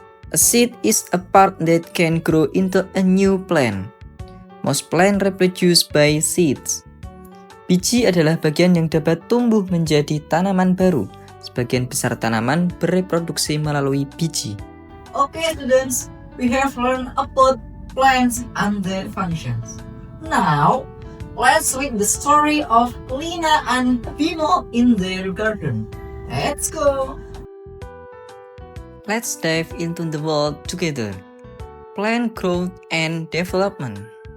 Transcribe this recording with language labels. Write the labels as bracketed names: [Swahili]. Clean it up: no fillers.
[English] A seed is a part that can grow into a new plant. Most plants reproduce by seeds. [Indonesian] Biji adalah bagian yang dapat tumbuh menjadi tanaman baru. Sebagian besar tanaman bereproduksi melalui biji. [English] Okay, students, we have learned about plants and their functions. Now, let's read the story of Lina and Bimo in their garden. Let's go! Let's dive into the world together. Plant growth and development.